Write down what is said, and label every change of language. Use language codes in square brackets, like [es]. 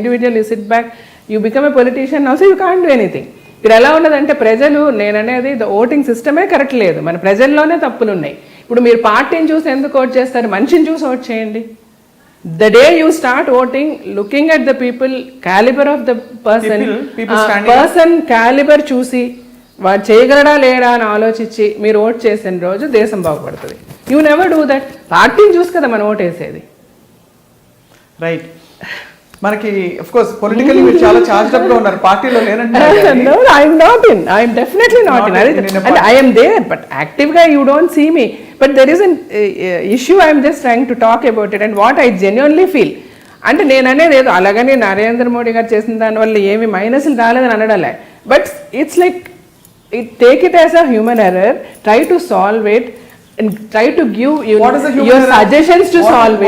[en] An individual you sit back, you become a politician also, you can't do anything. [te] ఇక్కడ ఎలా ఉన్నదంటే ప్రజలు, నేననేది ఓటింగ్ సిస్టమే కరెక్ట్ లేదు, మన ప్రజల్లోనే తప్పులు ఉన్నాయి. ఇప్పుడు మీరు పార్టీని చూసి ఎందుకు ఓట్ చేస్తారు? మనిషిని చూసి ఓట్ చేయండి. [en] The day you start voting, looking at the people, caliber of the person caliber చూసి [te] వాడు చేయగలడా లేడా అని ఆలోచించి మీరు ఓట్ చేసిన రోజు దేశం బాగుపడుతుంది. [en] You never do that. [te] పార్టీని చూసి కదా మనం ఓట్ వేసేది. [en] Right. [te] మనకి ఆఫ్ కోర్స్ పొలిటికల్లీ మీరు చాలా చార్జ్డ్ అప్ గా ఉన్నారు, పార్టీలో లేనంటున్నారు. [en] No, I'm not in. I'm definitely not in. And I am there, but actively you don't see me. But there is an issue. I'm just trying to talk about it and what I genuinely feel. [te] అంటే నేను అనేది ఏదో అలాగని నరేంద్ర మోడీ గారు చేసిన దానివల్ల ఏమి మైనస్లు రాలేదని అనడలే. [en] But it's like take it as a human error, try to solve it and try to give your suggestions to solve it.